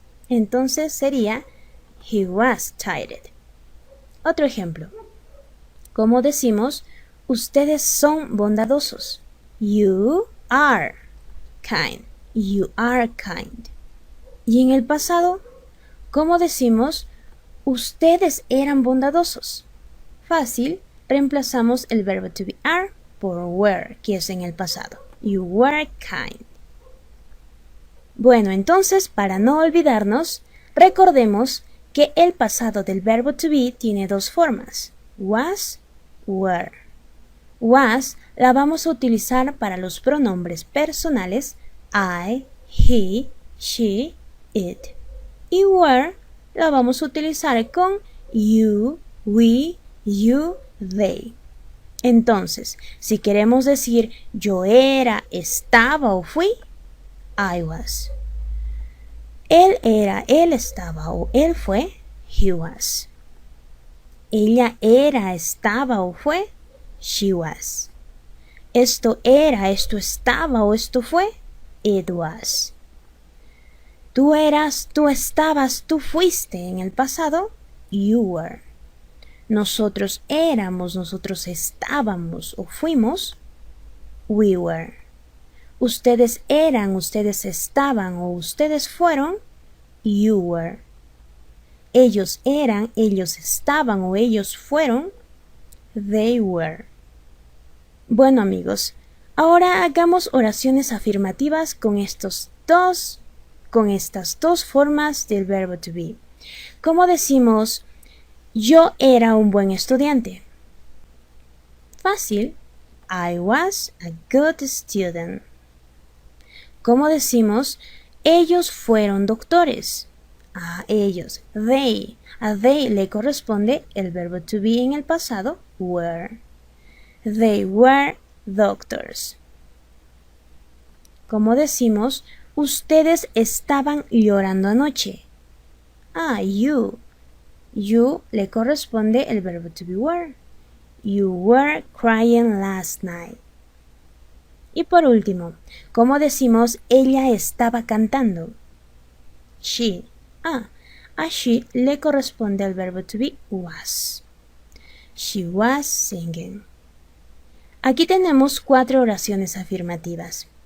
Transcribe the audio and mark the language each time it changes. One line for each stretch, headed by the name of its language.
Spanish: Entonces sería
English: he was tired.
Spanish: Otro ejemplo. ¿Cómo decimos ustedes son bondadosos?
English: You are kind. You are kind.
Spanish: Y en el pasado, ¿cómo decimos ustedes eran bondadosos? Fácil, reemplazamos el verbo to be are por were, que es en el pasado.
English: You were kind.
Spanish: Bueno, entonces, para no olvidarnos, recordemos que el pasado del verbo to be tiene dos formas, was, were. Was la vamos a utilizar para los pronombres personales I, he, she, it. Y were la vamos a utilizar con you, we, you, they. Entonces, si queremos decir yo era, estaba o fui,
English: I was.
Spanish: Él era, él estaba o él fue,
English: he was.
Spanish: Ella era, estaba o fue,
English: she was.
Spanish: Esto era, esto estaba o esto fue,
English: it was.
Spanish: Tú eras, tú estabas, tú fuiste en el pasado,
English: you were.
Spanish: Nosotros éramos, nosotros estábamos o fuimos,
English: we were.
Spanish: Ustedes eran, ustedes estaban o ustedes fueron,
English: you were.
Spanish: Ellos eran, ellos estaban o ellos fueron,
English: they were.
Spanish: Bueno amigos, ahora hagamos oraciones afirmativas con estas dos formas del verbo to be. ¿Cómo decimos yo era un buen estudiante? Fácil.
English: I was a good student.
Spanish: ¿Cómo decimos ellos fueron doctores? A ellos, they. A they le corresponde el verbo to be en el pasado, were.
English: They were doctors.
Spanish: ¿Cómo decimos ustedes estaban llorando anoche? A you. You le corresponde el verbo to be were.
English: You were crying last night.
Spanish: Y por último, ¿cómo decimos ella estaba cantando? She. A she le corresponde el verbo to be was.
English: She was singing.
Spanish: Aquí tenemos 4 oraciones afirmativas.